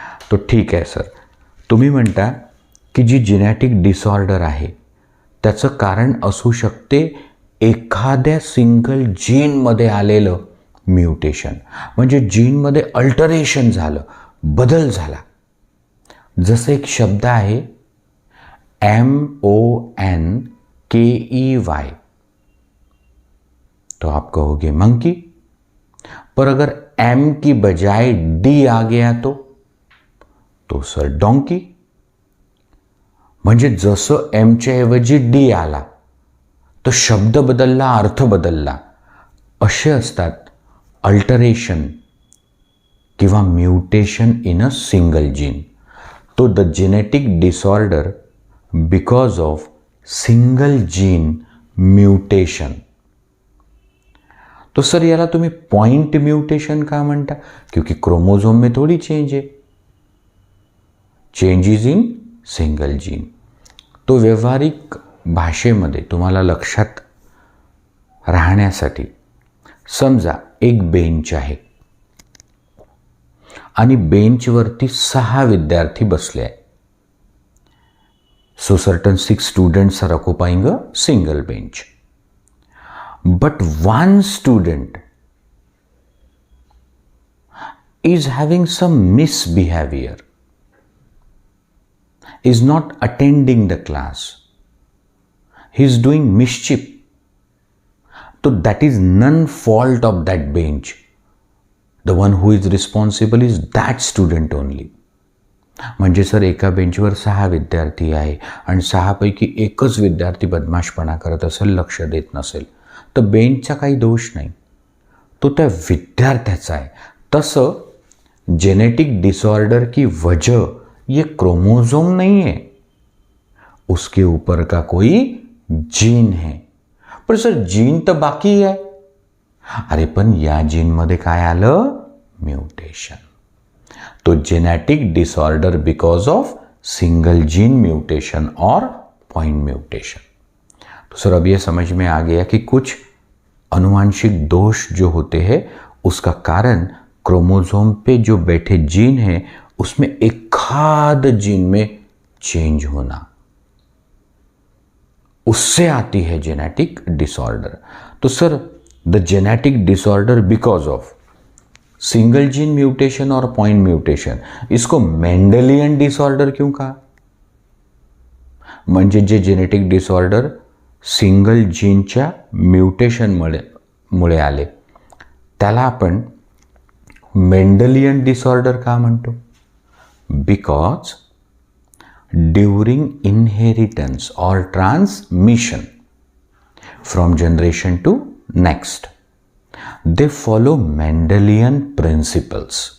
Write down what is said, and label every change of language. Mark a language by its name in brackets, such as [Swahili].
[Marathi] तो ठीक आहे सर, तुम्ही म्हणता की जी जेनेटिक डिसऑर्डर आहे त्याचं कारण असू शकते एखाद्या सिंगल जीनमध्ये आलेलं म्यूटेशन, म्हणजे जीनमध्ये अल्टरेशन झालं, बदल झाला. जसं एक शब्द आहे MONKEY, [Hindi] तो आप कहोगे मंकी। पर अगर एम की बजाय डी आ गया तो सर डोंकी। [Marathi] म्हणजे जसं एमच्या ऐवजी डी आला तर शब्द बदलला, अर्थ बदलला. असे असतात अल्टरेशन किंवा mutation [English] In a single gene. तो the genetic disorder because of single gene mutation. [Marathi] तो सर याला तुम्ही पॉइंट म्युटेशन का म्हणता? [Hindi] क्योंकि क्रोमोझोम में थोड़ी चेंज है, [English] Changes in single gene. [Marathi] तो व्यवहारिक भाषेमध्ये तुम्हाला लक्षात राहण्यासाठी समजा एक बेंच आहे आणि बेंचवरती 6 विद्यार्थी बसले आहे. [English] So certain 6 students are occupying a single bench. But one student is having some misbehavior, is not attending the class, he is doing mischief. So that is none fault of that bench. The one who is responsible is that student only. [Marathi] म्हणजे sir एका बेंचवर 6 विद्यार्थी आहे आणि 6 पैकी एकच विद्यार्थी बदमाशपणा करत असेल, लक्ष देत नसेल, तर बेंचचा काही दोष नाही, तो त्या विद्यार्थ्याचा आहे. [Hindi] तसं जेनेटिक डिसऑर्डर की वजह ये क्रोमोसोम नहीं है, उसके ऊपर का कोई जीन है. [Marathi] पण सर जीन तर बाकी आहे. अरे पण या जीनमध्ये काय आलं? म्युटेशन. [English] तो genetic disorder because of single gene mutation और point mutation. [Hindi] तो सर अब ये समझ में आ गया कि कुछ अनुवांशिक दोष जो होते हैं उसका कारण क्रोमोसोम पे जो बैठे जीन हैं उसमें एक खाद जीन में चेंज होना, उससे आती है जेनेटिक डिसऑर्डर. [English] तो sir the genetic disorder because of single gene mutation और point mutation, [Hindi] इसको मेंडेलियन डिसऑर्डर क्यों कहा? [Marathi] म्हणजे जे जेनेटिक डिसऑर्डर सिंगल जीनच्या म्युटेशनमुळे आले त्याला आपण मेंडेलियन डिसऑर्डर का म्हणतो? [English] Because during inheritance और transmission from generation to next they follow Mendelian principles.